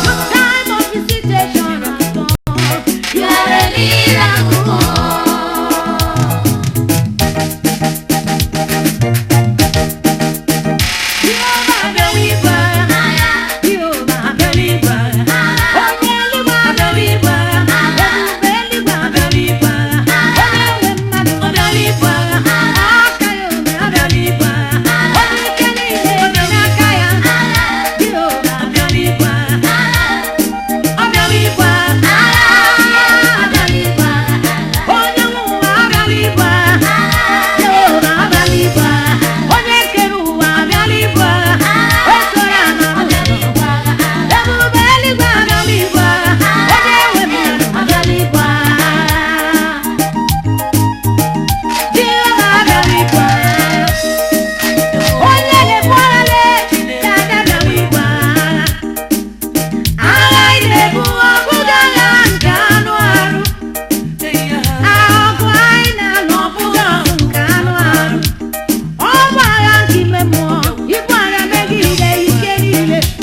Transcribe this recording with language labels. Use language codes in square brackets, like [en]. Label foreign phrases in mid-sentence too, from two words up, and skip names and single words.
[en] Your time of visitation has come. You are a miracle God. Jehovah, the weaver. Jehovah, the weaver. [ig] Onye eluigwe, [en] the weaver. [ig] Ebube eluigwe, [en] the weaver. [ig] Onye nwe mmadụ, [en] the weaver. [ig] Aka ya ome, [en] the weaver. [ig] Onye ike niile dị n'aka ya. [en] Jehovah, the weaver. Ọ the weaver. The weaver. [ig] Onye nwe ụwa, [en] the weaver. Jehovah, the weaver. [ig] Onye kere ụwa, [en] the weaver. [ig] O soro ama Ebube eluigwe, [en] the weaver. [ig] Onye nwe mmadụ, [en] the weaver. Jehovah, the weaver. [ig] Onye na-ebu agha lee, dada, [en] the weaver. [ig] Agha ị na-ebu, ọ bụghị agha nke anụ arụ. Agha ọgụ anyị na-alụ, ọ bụghị ọgụ nke anụ arụ. Ọ bụ agha nke ime mmụọ, ibu agha megide ike niile.